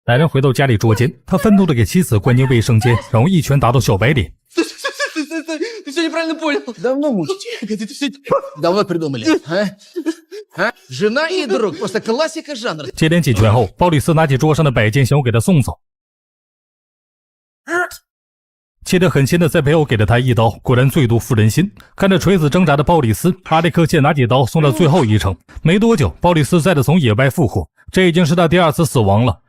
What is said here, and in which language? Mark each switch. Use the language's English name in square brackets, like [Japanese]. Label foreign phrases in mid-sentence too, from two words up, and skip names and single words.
[Chinese] 男人回到家里捉奸，他愤怒地给妻子灌进卫生间，然后一拳打到小白脸。 [Russian] Ты все неправильно понял. Давно мучите. Ты все давно придумали. Жена и друг. Просто классика жанра. [Chinese] 接连几拳后，鲍里斯拿起桌上的摆件，想要给他送走。切得很鲜的在背后给了他一刀，果然最毒妇人心。看着垂死挣扎的鲍里斯，阿历克谢拿起刀送到最后一程。没多久，鲍里斯再次从野外复活，这已经是他第2次死亡了。